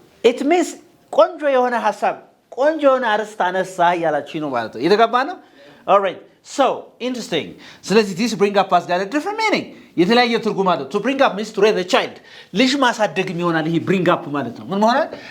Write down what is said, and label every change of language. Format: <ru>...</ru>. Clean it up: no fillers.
<en>It means</en> <am>ቆንጆ የሆነ ሐሳብ ቆንጆ የሆነ አርስት አነሳ ያላችሁ ነው ማለት ነው። የተገባ ነው?</am> <en>All right. So, interesting. ስለዚህ this bring up has got a different meaning.</en> <am>የተለያየ ትርጉም አለው።</am> <en>To bring up means to raise a child.</en> <am>ልጅ ማሳደግም ይሆናል ይሄ bring up ማለት ነው። ምን ማለት?</am>